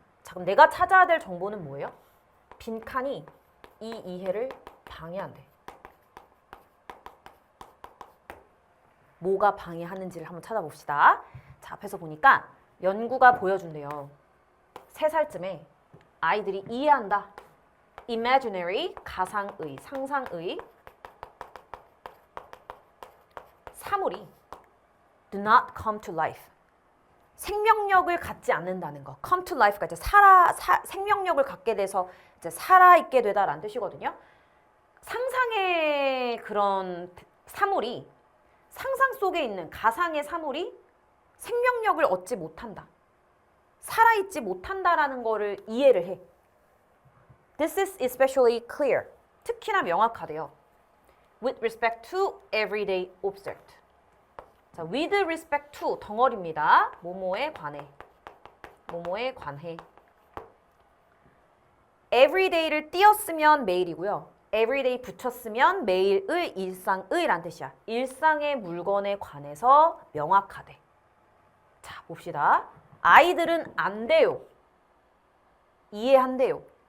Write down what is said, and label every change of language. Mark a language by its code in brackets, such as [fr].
[ko] 자, 그럼 내가 찾아야 될 정보는 뭐예요? 빈칸이 이 이해를 방해한대. 뭐가 방해하는지를 한번 찾아봅시다. 자, 앞에서 보니까 연구가 보여준대요. 3살쯤에 아이들이 이해한다. [en] imaginary, [ko] 가상의, 상상의 사물이 [en] do not come to life. [ko] 생명력을 갖지 않는다는 거. [en] come to life [ko] 가 이제 생명력을 갖게 돼서 이제 살아있게 되다라는 뜻이거든요. 상상의 그런 사물이 상상 속에 있는 가상의 사물이 생명력을 얻지 못한다. 살아있지 못한다라는 거를 이해를 해. [en] This is especially clear. [ko] 특히나 명확하대요. [en] With respect to everyday object. 자, with respect to [ko] 덩어리입니다. 뭐뭐에 관해. 뭐뭐에 관해. everyday를 띄었으면 매일이고요. everyday 붙였으면 매일의, 일상의 란 뜻이야. 일상의 물건에 관해서 명확하대. 자, 봅시다. 아이들은 안 돼요. 이해한대요.